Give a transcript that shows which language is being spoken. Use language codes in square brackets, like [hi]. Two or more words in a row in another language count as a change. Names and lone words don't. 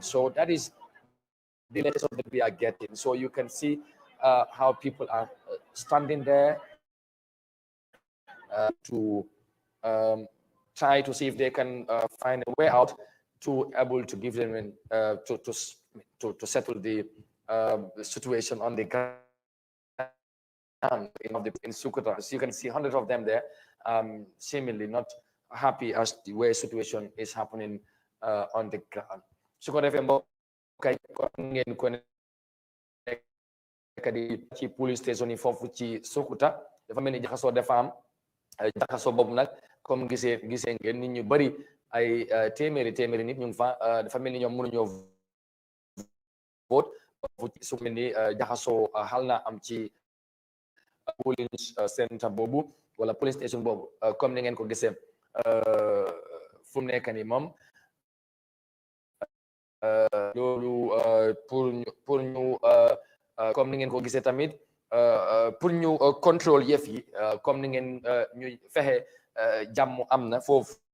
[en] So that is the latest that we are getting. So you can see how people are standing there to try to see if they can find a way out to able to give them to settle the situation on the ground in Sokoto. So you can see hundreds of them there, seemingly not happy as the way situation is happening on the ground. [wo] So ko defé mbokk kay ko ngeen ko kadi ci [en] police station [wo] yi fofu ci Sokoto dafa melni jaxaso dafa am jaxaso bobu nak comme gisee ngeen nit ñu bari ay téeméeri nit ñu fa dafa melni ñom mënu ñoo vote su melni jaxaso halna am ci [en] polling center [wo] bobu wala [en] police station [wo] bobu comme ni ngeen ko gisee fu mu nekk nii moom loolu pour ñu comme ni ngeen ko gisee tamit pour ñu contrôle yëf yi comme ni ngeen ñuy fexe jàmm am na foofu